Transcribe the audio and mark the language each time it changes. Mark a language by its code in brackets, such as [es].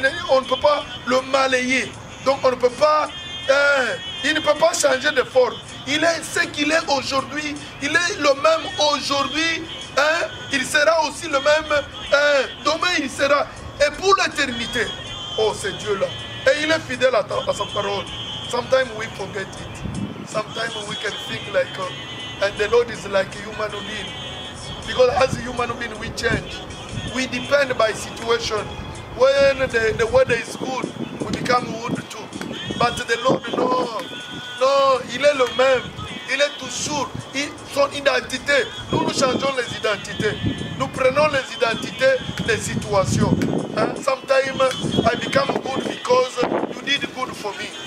[fr] On ne peut pas le malayer. Donc on ne peut pas, il ne peut pas changer de forme. Il est ce qu'il est aujourd'hui. Il est le même aujourd'hui. Il sera aussi le même. Demain il sera. Et pour l'éternité. Oh, c'est Dieu là. Et il est fidèle à sa parole. [en] Sometimes we forget it. Sometimes we can think like, and the Lord is like a human being. Because as a human being we change. We depend by situation. When the weather is good, we become good too. But the Lord, [fr] non, il est le même. Il est toujours son identité. Nous changeons les identités. Nous prenons les identités des situations. [en] Sometimes I become good because you did good for me.